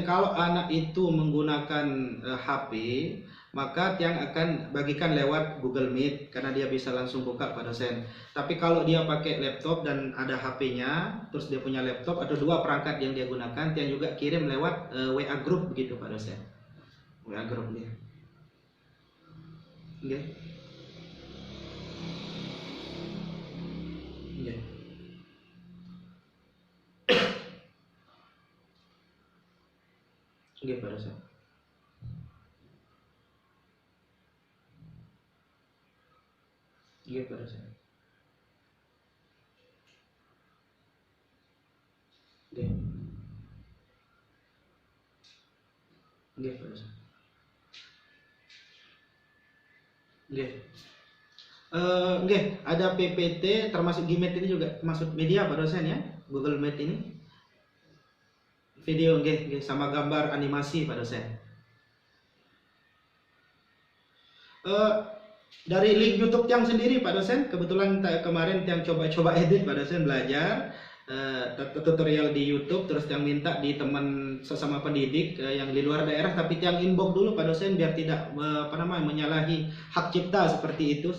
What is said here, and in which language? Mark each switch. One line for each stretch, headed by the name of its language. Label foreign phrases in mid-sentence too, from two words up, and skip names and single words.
Indonesian: Kalau anak itu menggunakan HP, maka Tiang akan bagikan lewat Google Meet karena dia bisa langsung buka Pak dosen. Tapi kalau dia pakai laptop dan ada HP-nya, terus dia punya laptop atau dua perangkat yang dia gunakan, Tiang juga kirim lewat WA Group begitu Pak dosen. WA Group dia. Nggih. Nggih. Nggih Pak dosen. Nggih Pak dosen. Nggih. Nggih Pak dosen. Nggih. Nggih, ada PPT termasuk Gmeet ini juga termasuk media Pak dosen ya. Google Meet ini. Video nggih sama gambar animasi Pak dosen. Dari link YouTube Tiang sendiri Pak dosen, kebetulan kemarin Tiang coba-coba edit Pak dosen, belajar tutorial di YouTube, terus Tiang minta di teman sesama pendidik yang di luar daerah, tapi Tiang inbox dulu Pak dosen biar tidak apa namanya menyalahi hak cipta seperti itu.